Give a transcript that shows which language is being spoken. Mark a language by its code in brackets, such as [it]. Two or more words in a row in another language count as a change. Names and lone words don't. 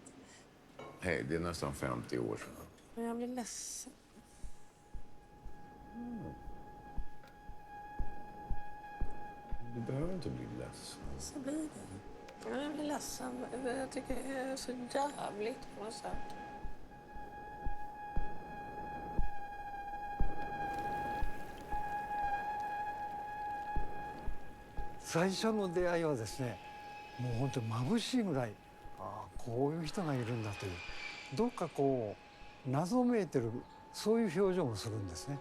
[sv] Hej, det är nästan 50 år sedan. Men jag blir ledsen. Du behöver inte bli ledsen. Så blir det. Jag blir ledsen. Jag tycker det är så jävligt på något sätt. [ja] 最初の出会いはですね、もう本当に眩しいぐらい、こういう人がいるんだという、どっかこう謎めいてる、そういう表情もするんですね。